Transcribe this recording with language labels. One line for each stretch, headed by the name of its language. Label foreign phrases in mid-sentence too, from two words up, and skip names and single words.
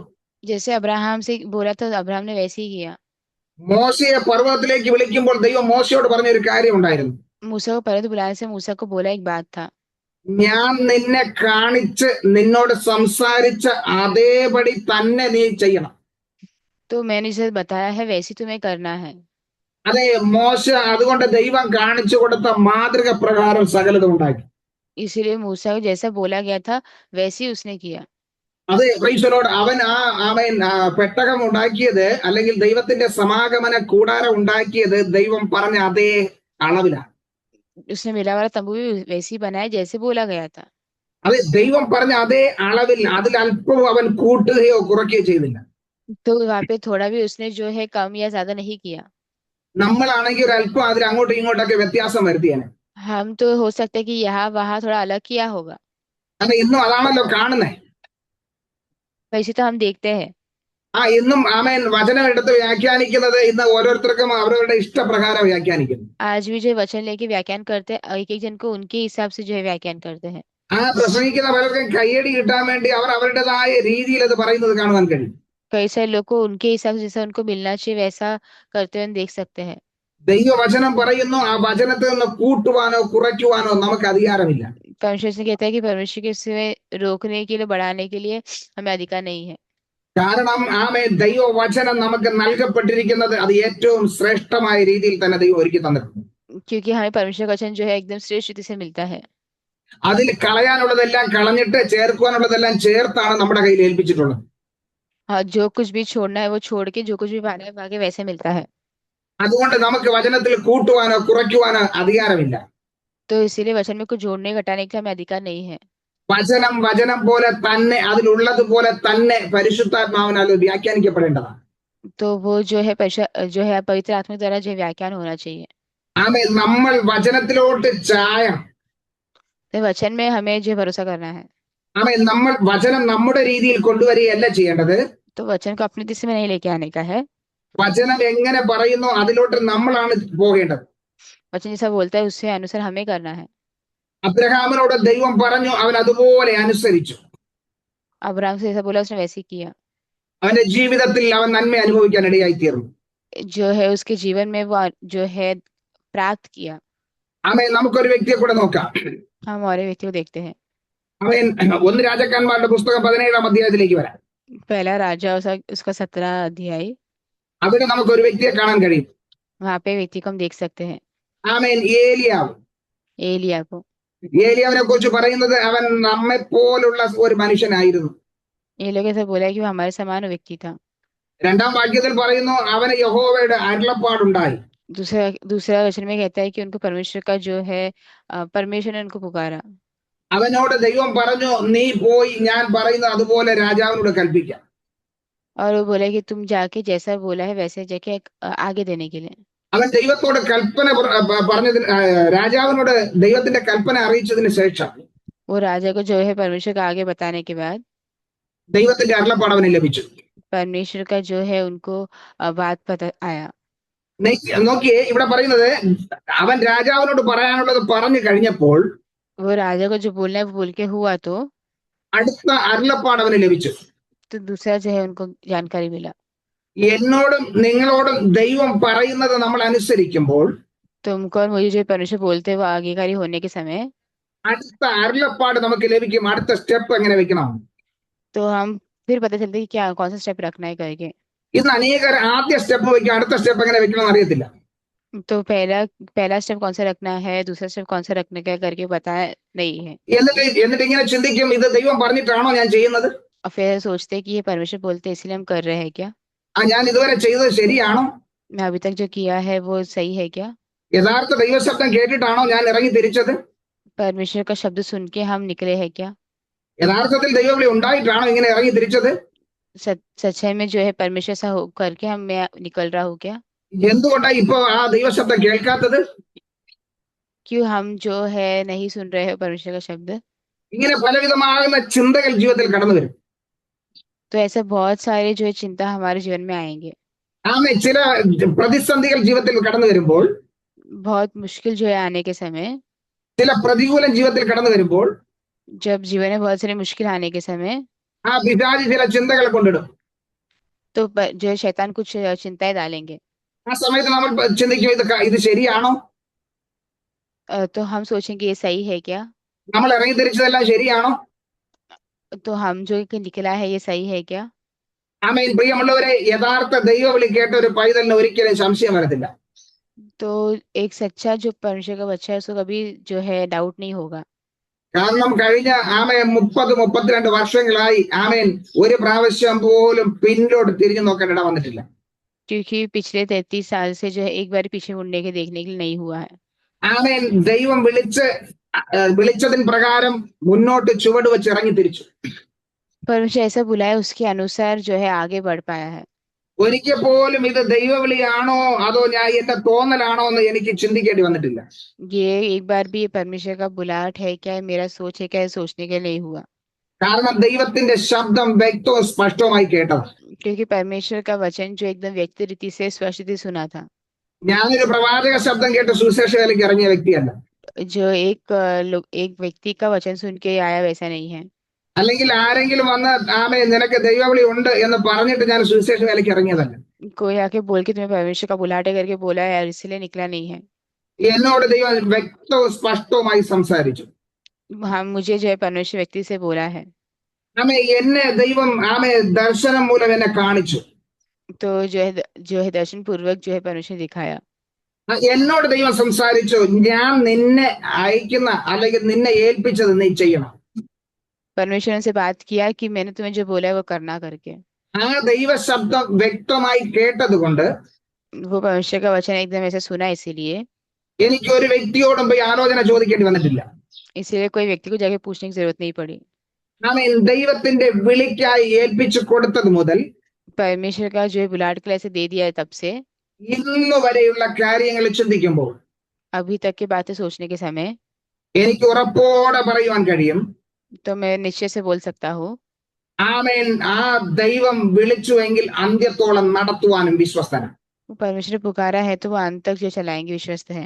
Hindi: जैसे अब्राहम से बोला था अब्राहम ने वैसे ही किया.
Malayalam: മോശയെ പർവ്വതത്തിലേക്ക് വിളിക്കുമ്പോൾ ദൈവം മോശയോട് പറഞ്ഞ ഒരു കാര്യം ഉണ്ടായിരുന്നു.
Hindi: मूसा को पर्वत बुलाने से मूसा को बोला एक बात था,
Malayalam: ഞാൻ നിന്നെ കാണിച്ച് നിന്നോട് സംസാരിച്ച അതേപടി തന്നെ നീ ചെയ്യണം.
Hindi: तो मैंने जिसे बताया है वैसे तुम्हें करना है.
Malayalam: അതെ, മോശ അതുകൊണ്ട് ദൈവം കാണിച്ചു കൊടുത്ത മാതൃക പ്രകാരം സകലതും ഉണ്ടാക്കി.
Hindi: इसीलिए मूसा को जैसा बोला गया था वैसे ही उसने किया.
Malayalam: അതെ, പ്രൈസലോട് അവൻ അവൻ പെട്ടകം ഉണ്ടാക്കിയത് അല്ലെങ്കിൽ ദൈവത്തിന്റെ സമാഗമന കൂടാരം ഉണ്ടാക്കിയത് ദൈവം പറഞ്ഞ അതേ അളവിലാണ്.
Hindi: उसने मिला वाला तंबू भी वैसे ही बनाया जैसे बोला गया था.
Malayalam: അത് ദൈവം പറഞ്ഞ അതേ അളവിൽ അതിൽ അല്പവും അവൻ കൂട്ടുകയോ കുറയ്ക്കുകയോ ചെയ്തില്ല.
Hindi: तो वहां पे थोड़ा भी उसने जो है कम या ज्यादा नहीं किया.
Malayalam: നമ്മളാണെങ്കിൽ ഒരു അല്പം അതിൽ അങ്ങോട്ടും ഇങ്ങോട്ടൊക്കെ വ്യത്യാസം വരുത്തിയാണ്.
Hindi: हम तो हो सकता है कि यहाँ वहां थोड़ा अलग किया होगा,
Malayalam: അത് ഇന്നും അതാണല്ലോ കാണുന്നേ.
Hindi: वैसे तो हम देखते हैं.
Malayalam: ഇന്നും ആമേൻ വചനം എടുത്ത് വ്യാഖ്യാനിക്കുന്നത് ഇന്ന് ഓരോരുത്തർക്കും അവരവരുടെ ഇഷ്ടപ്രകാരം വ്യാഖ്യാനിക്കുന്നു.
Hindi: आज भी जो वचन लेके व्याख्यान करते हैं एक एक जन को उनके हिसाब से जो है व्याख्यान करते हैं.
Malayalam: പ്രസംഗിക്കുന്ന പലർക്കും കയ്യടി കിട്ടാൻ വേണ്ടി അവർ അവരുടേതായ രീതിയിൽ അത് പറയുന്നത് കാണുവാൻ കഴിയും.
Hindi: कई सारे लोग को उनके हिसाब से जैसा उनको मिलना चाहिए वैसा करते हुए देख सकते हैं.
Malayalam: ദൈവവചനം പറയുന്നു, ആ വചനത്തെ ഒന്ന് കൂട്ടുവാനോ കുറയ്ക്കുവാനോ നമുക്ക് അധികാരമില്ല.
Hindi: परमेश्वर से कहता है कि परमेश्वर के से रोकने के लिए बढ़ाने के लिए हमें अधिकार नहीं है.
Malayalam: കാരണം ദൈവവചനം നമുക്ക് നൽകപ്പെട്ടിരിക്കുന്നത് അത് ഏറ്റവും ശ്രേഷ്ഠമായ രീതിയിൽ തന്നെ ദൈവം ഒരുക്കി തന്നിട്ടുണ്ട്.
Hindi: क्योंकि हमें परमेश्वर का वचन जो है एकदम श्रेष्ठ रीति से मिलता है.
Malayalam: അതിൽ കളയാനുള്ളതെല്ലാം കളഞ്ഞിട്ട് ചേർക്കുവാനുള്ളതെല്ലാം ചേർത്താണ് നമ്മുടെ കയ്യിൽ ഏൽപ്പിച്ചിട്ടുള്ളത്.
Hindi: हाँ, जो कुछ भी छोड़ना है वो छोड़ के जो कुछ भी पाना है आगे वैसे मिलता है.
Malayalam: അതുകൊണ്ട് നമുക്ക് വചനത്തിൽ കൂട്ടുവാനോ കുറയ്ക്കുവാനോ അധികാരമില്ല.
Hindi: तो इसीलिए वचन में कुछ जोड़ने घटाने का हमें अधिकार नहीं है.
Malayalam: വചനം പോലെ തന്നെ അതിലുള്ളതുപോലെ തന്നെ പരിശുദ്ധാത്മാവിനാൽ അത് വ്യാഖ്യാനിക്കപ്പെടേണ്ടതാണ്.
Hindi: तो वो जो है जो है पवित्र आत्मा द्वारा जो है व्याख्यान होना चाहिए.
Malayalam: നമ്മൾ വചനത്തിലോട്ട് ചായണം.
Hindi: तो वचन में हमें जो भरोसा करना है.
Malayalam: നമ്മൾ വചനം നമ്മുടെ രീതിയിൽ കൊണ്ടുവരികയല്ല ചെയ്യേണ്ടത്.
Hindi: तो वचन को अपनी दिशा में नहीं लेके आने का है.
Malayalam: വചനം എങ്ങനെ പറയുന്നു അതിലോട്ട് നമ്മളാണ് പോകേണ്ടത്.
Hindi: वचन जैसा बोलता है उससे अनुसार हमें करना है.
Malayalam: അബ്രഹാമിനോട് ദൈവം പറഞ്ഞു, അവൻ അതുപോലെ അനുസരിച്ചു.
Hindi: अब्राहम से जैसा बोला उसने वैसे ही किया.
Malayalam: അവന്റെ ജീവിതത്തിൽ അവൻ നന്മ അനുഭവിക്കാൻ ഇടയായി തീർന്നു.
Hindi: जो है उसके जीवन में वो जो है प्राप्त किया.
Malayalam: നമുക്കൊരു വ്യക്തിയെ കൂടെ നോക്കാം.
Hindi: हम और व्यक्ति को देखते हैं.
Malayalam: അവൻ 1 രാജാക്കന്മാരുടെ പുസ്തകം 17-ാം അധ്യായത്തിലേക്ക് വരാം.
Hindi: पहला राजा उसका 17 अध्याय.
Malayalam: അവിടെ നമുക്കൊരു വ്യക്തിയെ കാണാൻ കഴിയും.
Hindi: वहां पे व्यक्ति को हम देख सकते हैं.
Malayalam: ഏലിയാവ്.
Hindi: एलिया को.
Malayalam: ഏലിയാവിനെ കുറിച്ച് പറയുന്നത് അവൻ നമ്മെ പോലുള്ള ഒരു മനുഷ്യനായിരുന്നു.
Hindi: ये लोग ऐसा बोला है कि वो हमारे समान व्यक्ति था.
Malayalam: 2-ാം വാക്യത്തിൽ പറയുന്നു, അവന് യഹോവയുടെ അരുളപ്പാടുണ്ടായി.
Hindi: दूसरा वचन में कहता है कि उनको परमेश्वर का जो है परमेश्वर ने उनको पुकारा.
Malayalam: അവനോട് ദൈവം പറഞ്ഞു, നീ പോയി ഞാൻ പറയുന്നത് അതുപോലെ രാജാവിനോട് കൽപ്പിക്കാം.
Hindi: और वो बोला कि तुम जाके जैसा बोला है वैसे जाके आगे देने के लिए.
Malayalam: അവൻ ദൈവത്തോട് കൽപ്പന പറഞ്ഞതിന് രാജാവിനോട് ദൈവത്തിന്റെ കൽപ്പന അറിയിച്ചതിന് ശേഷം
Hindi: वो राजा को जो है परमेश्वर का आगे बताने के बाद
Malayalam: ദൈവത്തിന്റെ അരുളപ്പാട് അവന് ലഭിച്ചു.
Hindi: परमेश्वर का जो है उनको बात पता आया.
Malayalam: നോക്കിയേ, ഇവിടെ പറയുന്നത് അവൻ രാജാവിനോട് പറയാനുള്ളത് പറഞ്ഞു കഴിഞ്ഞപ്പോൾ
Hindi: वो राजा को जो बोलना है वो बोल के हुआ तो
Malayalam: അടുത്ത അരുളപ്പാട് അവന് ലഭിച്ചു.
Hindi: तो दूसरा जो है उनको जानकारी मिला.
Malayalam: എന്നോടും നിങ്ങളോടും ദൈവം പറയുന്നത് നമ്മൾ അനുസരിക്കുമ്പോൾ
Hindi: तुमको और मुझे जो परमेश्वर बोलते हैं वो आगेकारी होने के समय
Malayalam: അടുത്ത അരുളപ്പാട് നമുക്ക് ലഭിക്കും. അടുത്ത സ്റ്റെപ്പ് എങ്ങനെ വെക്കണം.
Hindi: तो हम फिर पता चलता है कि क्या कौन सा स्टेप रखना है करके.
Malayalam: ഇന്ന് അനേകർ ആദ്യ സ്റ്റെപ്പ് വെക്കും, അടുത്ത സ്റ്റെപ്പ് എങ്ങനെ വെക്കണം എന്ന് അറിയത്തില്ല.
Hindi: तो पहला पहला स्टेप कौन सा रखना है, दूसरा स्टेप कौन सा रखने का करके बताया नहीं है।
Malayalam: എന്നിട്ട് എന്നിട്ട് ഇങ്ങനെ ചിന്തിക്കും, ഇത് ദൈവം പറഞ്ഞിട്ടാണോ ഞാൻ ചെയ്യുന്നത്?
Hindi: और फिर सोचते हैं कि ये परमेश्वर बोलते हैं इसलिए हम कर रहे हैं क्या।
Malayalam: ഞാൻ ഇതുവരെ ചെയ്തത് ശരിയാണോ?
Hindi: मैं अभी तक जो किया है वो सही है क्या।
Malayalam: യഥാർത്ഥ ദൈവശബ്ദം കേട്ടിട്ടാണോ ഞാൻ ഇറങ്ങി തിരിച്ചത്?
Hindi: परमेश्वर का शब्द सुन के हम निकले हैं क्या।
Malayalam: യഥാർത്ഥത്തിൽ ദൈവവിളി ഉണ്ടായിട്ടാണോ ഇങ്ങനെ ഇറങ്ങി തിരിച്ചത്?
Hindi: सच्चाई में जो है परमेश्वर सा हो करके हम मैं निकल रहा हूँ क्या।
Malayalam: എന്തുകൊണ്ടാ ഇപ്പൊ ആ ദൈവശബ്ദം കേൾക്കാത്തത്?
Hindi: क्यों हम जो है नहीं सुन रहे हैं परमेश्वर का शब्द।
Malayalam: ഇങ്ങനെ പലവിധമാകുന്ന ചിന്തകൾ ജീവിതത്തിൽ കടന്നു വരും.
Hindi: तो ऐसे बहुत सारे जो है चिंता हमारे जीवन में आएंगे।
Malayalam: ആമേ, ചില പ്രതിസന്ധികൾ ജീവിതത്തിൽ കടന്നു വരുമ്പോൾ,
Hindi: बहुत मुश्किल जो है आने के समय,
Malayalam: ചില പ്രതികൂലം ജീവിതത്തിൽ കടന്നു വരുമ്പോൾ,
Hindi: जब जीवन में बहुत सारी मुश्किल आने के समय,
Malayalam: ആ പിശാചി ചില ചിന്തകൾ കൊണ്ടിടും.
Hindi: तो जो है शैतान कुछ चिंताएं डालेंगे।
Malayalam: ആ സമയത്ത് നമ്മൾ ചിന്തിക്കും, ഇത് ശരിയാണോ?
Hindi: तो हम सोचेंगे ये सही है क्या।
Malayalam: നമ്മൾ ഇറങ്ങി തിരിച്ചതെല്ലാം ശരിയാണോ?
Hindi: तो हम जो निकला है ये सही है क्या।
Malayalam: ആമേൻ. പ്രിയമുള്ളവരെ, യഥാർത്ഥ ദൈവവിളി കേട്ട ഒരു പൈതലിന് ഒരിക്കലും സംശയം വരത്തില്ല.
Hindi: तो एक सच्चा जो परमेश्वर का बच्चा है उसको कभी जो है डाउट नहीं होगा।
Malayalam: കാരണം കഴിഞ്ഞ 30-32 വർഷങ്ങളായി ആമേൻ ഒരു പ്രാവശ്യം പോലും പിന്നിലോട്ട് തിരിഞ്ഞു നോക്കാൻ ഇട വന്നിട്ടില്ല.
Hindi: क्योंकि पिछले 33 साल से जो है एक बार पीछे मुड़ने के देखने के लिए नहीं हुआ है।
Malayalam: ആമേൻ. ദൈവം വിളിച്ചതിൻ പ്രകാരം മുന്നോട്ട് ചുവട് വെച്ച് ഇറങ്ങി തിരിച്ചു.
Hindi: परमेश्वर ऐसा बुलाया उसके अनुसार जो है आगे बढ़ पाया है।
Malayalam: ഒരിക്കൽ പോലും ഇത് ദൈവവിളിയാണോ അതോ ഞാൻ എന്റെ തോന്നലാണോ എന്ന് എനിക്ക് ചിന്തിക്കേണ്ടി വന്നിട്ടില്ല.
Hindi: ये एक बार भी ये परमेश्वर का बुलाहट है क्या, मेरा सोच है क्या, ये सोचने के लिए नहीं हुआ।
Malayalam: കാരണം ദൈവത്തിന്റെ ശബ്ദം വ്യക്തവും സ്പഷ്ടവുമായി കേട്ടത്.
Hindi: क्योंकि परमेश्वर का वचन जो एकदम व्यक्ति रीति से स्पष्ट रीति सुना था।
Malayalam: ഞാനൊരു പ്രവാചക ശബ്ദം കേട്ട് സുവിശേഷ വേലയ്ക്ക് ഇറങ്ങിയ വ്യക്തിയല്ല.
Hindi: जो एक व्यक्ति का वचन सुन के आया वैसा नहीं है।
Malayalam: അല്ലെങ്കിൽ ആരെങ്കിലും വന്ന് ആമേ നിനക്ക് ദൈവവിളി ഉണ്ട് എന്ന് പറഞ്ഞിട്ട് ഞാൻ സുവിശേഷ വേലയ്ക്ക് ഇറങ്ങിയതല്ല.
Hindi: कोई आके बोल के तुम्हें परमेश्वर का बुलाहट है करके बोला है, यार इसलिए निकला नहीं है।
Malayalam: എന്നോട് ദൈവം വ്യക്തവും സ്പഷ്ടവുമായി സംസാരിച്ചു.
Hindi: हाँ, मुझे जो है परमेश्वर व्यक्ति से बोला है।
Malayalam: ആമേ, എന്നെ ദൈവം ആമേ ദർശനം മൂലം എന്നെ കാണിച്ചു.
Hindi: तो जो है दर्शन पूर्वक जो है परमेश्वर ने दिखाया।
Malayalam: എന്നോട് ദൈവം സംസാരിച്ചു, ഞാൻ നിന്നെ അയക്കുന്ന അല്ലെങ്കിൽ നിന്നെ ഏൽപ്പിച്ചത് നീ ചെയ്യണം.
Hindi: परमेश्वर ने से बात किया कि मैंने तुम्हें जो बोला है वो करना करके।
Malayalam: ആ ദൈവ ശബ്ദം വ്യക്തമായി കേട്ടത് കൊണ്ട്
Hindi: वो परमेश्वर का वचन एकदम ऐसे सुना, इसीलिए
Malayalam: എനിക്ക് ഒരു വ്യക്തിയോടും പോയി ആലോചന ചോദിക്കേണ്ടി വന്നിട്ടില്ല.
Hindi: इसीलिए कोई व्यक्ति को जाके पूछने की जरूरत नहीं पड़ी।
Malayalam: ആമേൻ. ദൈവത്തിന്റെ വിളിക്കായി ഏൽപ്പിച്ചു കൊടുത്തത് മുതൽ
Hindi: परमेश्वर का जो है बुलाहट के लिए ऐसे दे दिया है तब से
Malayalam: ഇന്ന് വരെയുള്ള കാര്യങ്ങൾ ചിന്തിക്കുമ്പോൾ
Hindi: अभी तक की बातें सोचने के समय,
Malayalam: എനിക്ക് ഉറപ്പോടെ പറയുവാൻ കഴിയും,
Hindi: तो मैं निश्चय से बोल सकता हूँ
Malayalam: ആമേൻ, ആ ദൈവം വിളിച്ചുവെങ്കിൽ അന്ത്യത്തോളം നടത്തുവാനും വിശ്വസ്തനാണ്.
Hindi: वो परमेश्वर ने पुकारा है तो वो अंत तक जो चलाएंगे, विश्वस्त है।